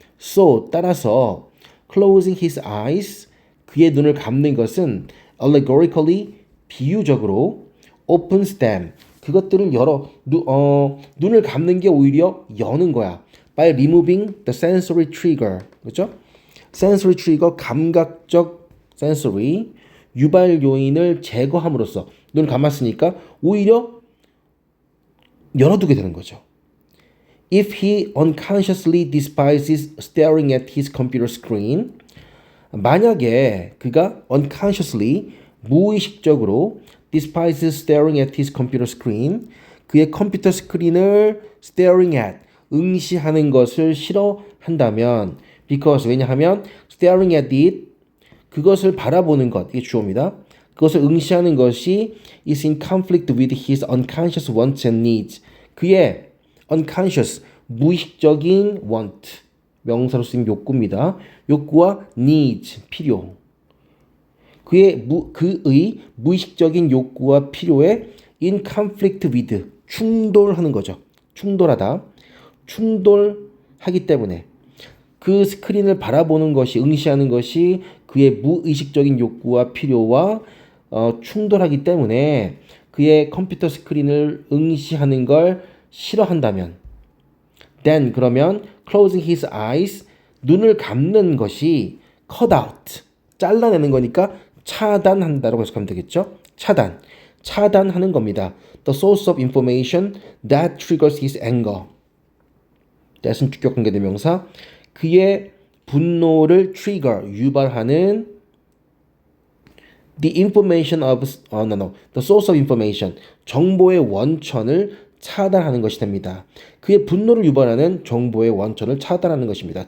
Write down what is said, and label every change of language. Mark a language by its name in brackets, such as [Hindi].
[English] So, [Korean] 따라서 [English] closing his eyes, [Korean] 그의 눈을 감는 것은 allegorically, 비유적으로 [English] opens them, [Korean] 그것들을 눈을 감는 게 오히려 여는 거야. [English] By removing the sensory trigger, [Korean] 그렇죠? sensory trigger, 감각적 sensory, 유발 요인을 제거함으로써 눈을 감았으니까 오히려 열어두게 되는 거죠. [English] If he unconsciously despises staring at his computer screen, [Korean] 만약에 그가 [English] unconsciously, [Korean] 무의식적으로 [English] despises staring at his computer screen, [Korean] 그의 컴퓨터 스크린을 [English] staring at, [Korean] 응시하는 것을 싫어한다면 [English] because, [Korean] 왜냐하면 [English] staring at it, [Korean] 그것을 바라보는 것, 이게 주어입니다. 그것을 응시하는 것이 [English] is in conflict with his unconscious wants and needs. [Korean] 그의 unconscious, 무의식적인 want, 명사로 쓰인 욕구입니다. 욕구와 needs, 필요. 그의 무의식적인 욕구와 필요에 [English] in conflict with, [Korean] 충돌하는 거죠. 충돌하다. 충돌하기 때문에 그 스크린을 바라보는 것이, 응시하는 것이 그의 무의식적인 욕구와 필요와 충돌하기 때문에 그의 컴퓨터 스크린을 응시하는 걸 싫어한다면 then, 그러면 [English] closing his eyes, [Korean] 눈을 감는 것이 [English] cut out, [Korean] 잘라내는 거니까 차단한다라고 해석하면 되겠죠. 차단하는 겁니다. [English] The source of information that triggers his anger. [Korean] that은 주격 관계대명사. 그의 분노를 trigger, 유발하는 [English] the information of, the source of information, [Korean] 정보의 원천을 차단하는 것이 됩니다. 그의 분노를 유발하는 정보의 원천을 차단하는 것입니다.